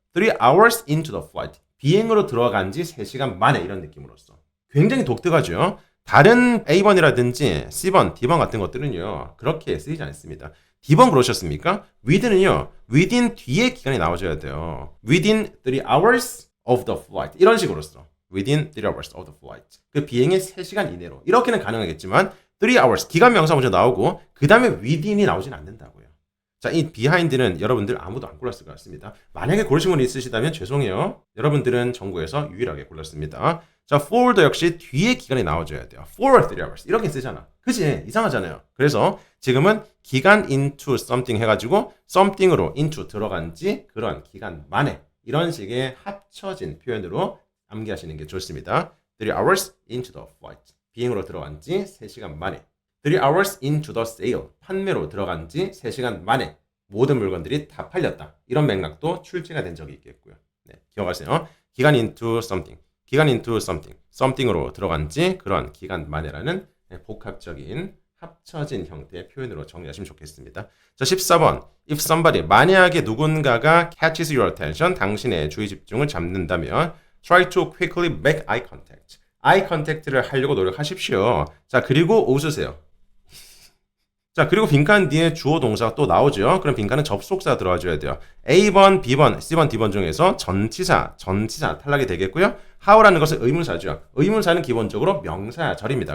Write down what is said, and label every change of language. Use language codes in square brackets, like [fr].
[en] 3 hours into the flight. [ko] 비행으로 들어간 지 3시간 만에 이런 느낌으로써. 굉장히 독특하죠. 다른 A번이라든지 C번, D번 같은 것들은요. 그렇게 쓰이지 않습니다. D번 그러셨습니까? within은요. within 뒤에 기간이 나와줘야 돼요. [en] within 3 hours of the flight. [ko] 이런 식으로 써. [en] within 3 hours of the flight. [ko] 그 비행의 3시간 이내로. 이렇게는 가능하겠지만 3 hours, 기간 명사 먼저 나오고 그 다음에 within이 나오진 않는다고요. 자, 이 behind는 여러분들 아무도 안 골랐을 것 같습니다. 만약에 고르신 분이 있으시다면 죄송해요. 여러분들은 전국에서 유일하게 골랐습니다. 자, forward 역시 뒤에 기간이 나와줘야 돼요. [en] forward 3 hours. [ko] 이렇게 쓰잖아. 그치? 이상하잖아요. 그래서 지금은 기간 into something 해가지고 something으로 into 들어간 지 그런 기간 만에 이런 식의 합쳐진 표현으로 암기하시는 게 좋습니다. [en] 3 hours into the flight. [ko] 비행으로 들어간 지 3시간 만에. [en] 3 hours into the sale. [ko] 판매로 들어간 지 3시간 만에 모든 물건들이 다 팔렸다. 이런 맥락도 출제가 된 적이 있겠고요. 네, 기억하세요. [en] 기간 into something. 기간 into something. [ko] something으로 들어간 지 그런 기간 만에라는 복합적인 합쳐진 형태의 표현으로 정리하시면 좋겠습니다. 자, 14번. [en] If somebody, [ko] 만약에 누군가가 [en] catches your attention, [ko] 당신의 주의 집중을 잡는다면 [en] try to quickly make eye contact. [ko] eye contact를 하려고 노력하십시오. 자, 그리고 웃으세요. 자, 그리고 빈칸 뒤에 주어 동사가 또 나오죠. 그럼 빈칸은 접속사가 들어와줘야 돼요. A번, B번, C번, D번 중에서 전치사 탈락이 되겠고요. how라는 것은 의문사죠. 의문사는 기본적으로 명사절입니다.